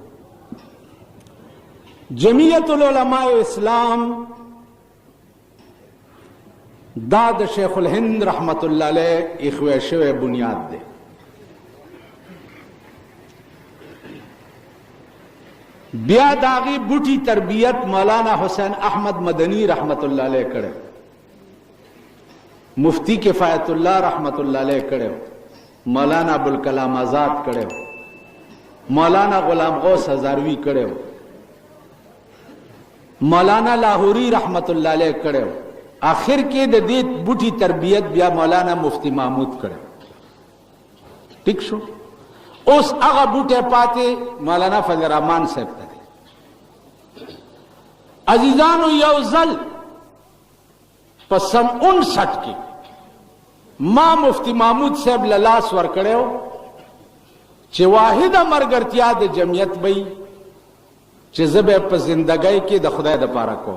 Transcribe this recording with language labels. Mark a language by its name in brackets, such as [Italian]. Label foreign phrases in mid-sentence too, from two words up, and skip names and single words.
[Pashto] جمعیت العلماء اسلام دا د شیخ الهند رحمت الله علیه ایښوی شوی بنیاد دی بیا د هغې بوټي تربیت مولانا حسین احمد مدنی رحمت الله علیه کړی مفتی کفایت اللہ رحمت اللہ علیہ کڑے مولانا ابوالکلام آزاد کڑے مولانا غلام غوث ہزاروی کڑے مولانا لاہوری رحمت الله علیه کړو. آخر کې د دې بوټي تربیت بیا مولانا مفتی محمود کړو. ٹھیک شو. اوس هغه بوټه پاتې مولانا فضل الرحمن صاحب ته. عزیزانو یو ځل په سن 59 کې ما مفتی محمود صاحب له لاس ورکړو چې واحده مرګرتیا د جمعیت وي چې زه به په زندګۍ کې د خدای دپاره کوم.